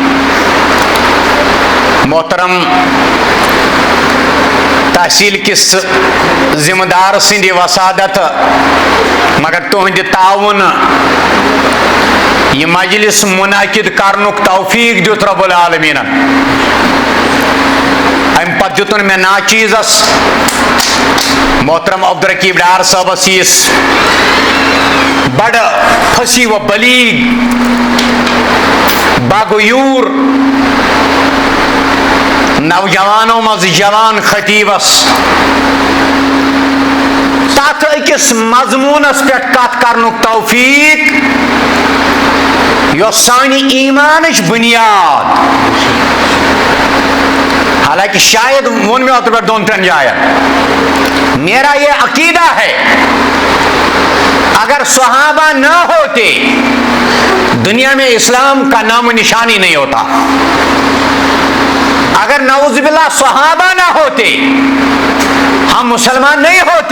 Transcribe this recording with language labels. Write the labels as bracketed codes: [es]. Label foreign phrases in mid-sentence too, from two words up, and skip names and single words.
[ks] محترم تحصیل کس ذمہ دار سندِ وسادت مگر تہنٛدِ تعاون یہ مجلس منعقد کرنُک توفیق دیُت [ar] رب العالمیٖن. [ks] امہِ پتہٕ دیُتُن مےٚ ناچیٖزس محترم عبدالرقیب ڈار صٲبس یِس بڑٕ فصیح و بلیغ باغیوٗر نوجوانوں مز جوان خطیبس تتھ أکِس مضموٗنس پٮ۪ٹھ کتھ کرنُک توفیق یۄس سانہِ ایٖمانٕچ بُنیاد. حالانکہ شاید ووٚن مےٚ اوترٕ پٮ۪ٹھ 2-3 جاین [ur] میرا یہ عقیدہ ہے اگر صحابہ نہ ہوتے دنیا میں اسلام کا نام و نشان ہی نہیں ہوتا. اگر [ar] نعوذ باللہ [ur] صحابہ نہ ہوتے ہم مسلمان نہیں ہوتے.